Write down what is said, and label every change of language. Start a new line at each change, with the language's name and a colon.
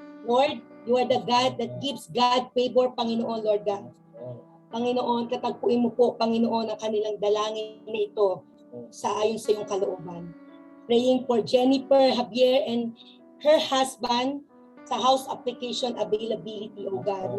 English: Lord, you are the God that gives God favor, Panginoon, Lord God.
Filipino: Panginoon, katagpuin mo po, Panginoon, ang kanilang dalangin na ito sa ayon sa iyong kalooban.
English: Praying for Jennifer Javier and her husband sa house application availability, O God.